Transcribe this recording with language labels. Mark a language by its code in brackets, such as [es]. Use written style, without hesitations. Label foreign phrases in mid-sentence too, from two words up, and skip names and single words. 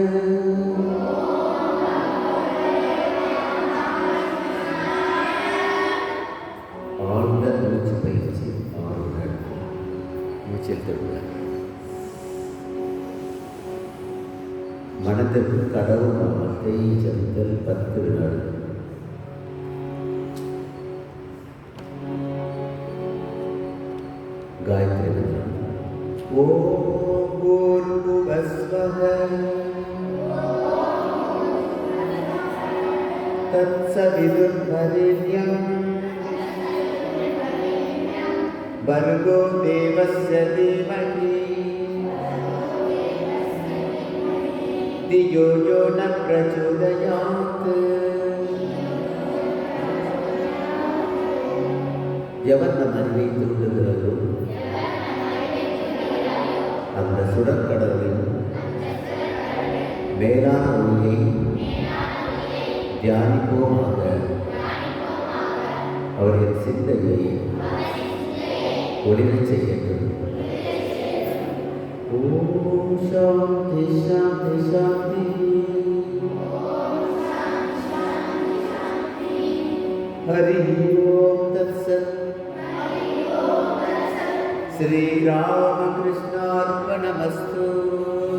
[ta] ஆழ்ந்த மூச்சு பயிற்சி ஆறுகள். மூச்சில் திரும்ப மனதிற்கு கடவுள் நாமத்தை ஜபித்தல் 10 வினாடி. [sa] गायत्री मंत्र ओम भूर्भुवस्वः तत्सवितुर्वरेण्यं भर्गो देवस्य धीमहि धियो यो न प्रचोदयात्. [ta] எவன் நம் அறிவை தூண்டுகிறதோ அந்த சுடற்கடலின் மேலான ஒளியை தியானிப்போமாக. அவரின் சிந்தையை ஒளிரச் செய்யட்டும். [sa] ओम् शान्ति शान्ति शान्ति. हरि ओम् तत्सत्. श्री रामकृष्णार्पणमस्तु.